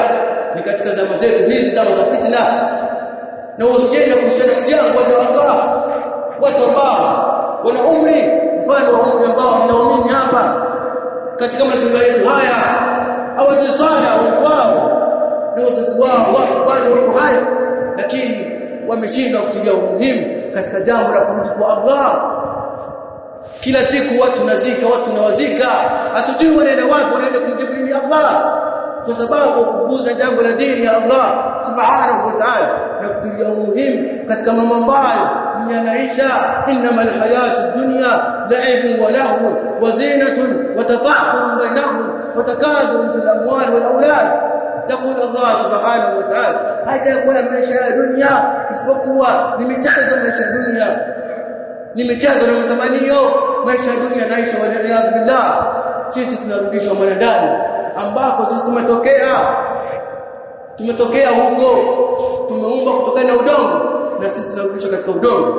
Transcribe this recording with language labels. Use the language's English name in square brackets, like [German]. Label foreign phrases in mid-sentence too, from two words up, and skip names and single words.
[Swahili] Ni katika zama zetu hizi, zama za fitna, na usiende kusema nafsi yangu kwa Allah, watu ambao wana umri mfano wa umri ambao ninaamini hapa katika mazingira yetu haya hawajisana wao na wazazi wao wako bado wako hai, lakini wameshindwa kutilia umuhimu katika jambo la kurudi kwa Allah. Kila siku watu nazika, watu nawazika, hatujui wanaenda wapi, wanaenda kumjibu Allah kwa sababu kupuuza jambo la dini ya Allah [Arabic] سبحانه وتعالى [Swahili] na kutilia umuhimu katika mambo ambayo yanaisha. [Arabic] إنما الحياة الدنيا لعب ولهو وزينة وتفاخر بينهم وتكاثر بالأموال والأولاد. [Swahili] Yaqul Allah [Arabic] سبحانه وتعالى, [Swahili] haitakuwa maisha ya dunia isipokuwa ni michezo. Maisha ya dunia ni michezo na matamanio. Maisha ya dunia naisha [Arabic] وبالله. [Swahili] Sisi tunarudishwa mwanadamu ambako sisi tumetokea huko, tumeumbwa kutokana na udongo na sisi tunarudishwa katika udongo.